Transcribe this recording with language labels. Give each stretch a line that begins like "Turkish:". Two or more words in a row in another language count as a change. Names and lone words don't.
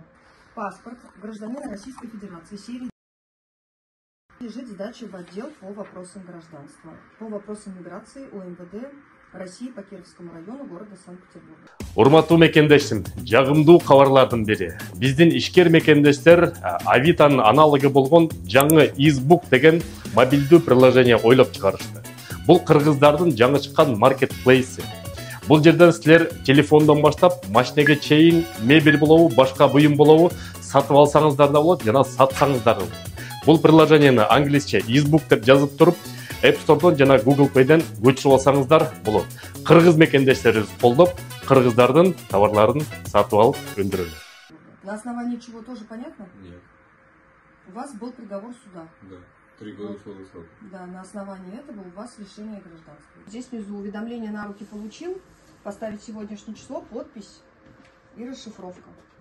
Russian: Паспорт гражданина Российской Федерации серии лежит сдача в отдел по вопросам гражданства, по вопросам миграции УМВД России по Кировскому району города Санкт-Петербурга.
Kyrgyz: Урматтуу мекендештим, жагымдуу кабарлардын бири. Биздин ишкер мекендештер Авитанын аналогу болгон жаңы Избук деген мобилдүү приложение ойлоп чыгарышты. Бул кыргыздардын жаңы чыккан маркетплейси. Бул жерден силер телефондон баштап машинеге чейин мебель болобу, башка буюм болобу сатып алсаңыздар да болот, жана сатсаңыздар да болот. Бул приложениени англисче Избук деп жазып туруп, App Store'дон жана Google Play'ден көчүрүп алсаңыздар болот. Кыргыз мекендештерибиз колдоп, кыргыздардын товарларын сатып алып өндүрөлөт.
Russian: На основании чего тоже понятно? Нет. У вас был приговор суда. Да. 3 года условный срок. Да, на основании этого у вас лишение гражданства. Здесь внизу уведомление на руки получил, поставить сегодняшнее число, подпись и расшифровка.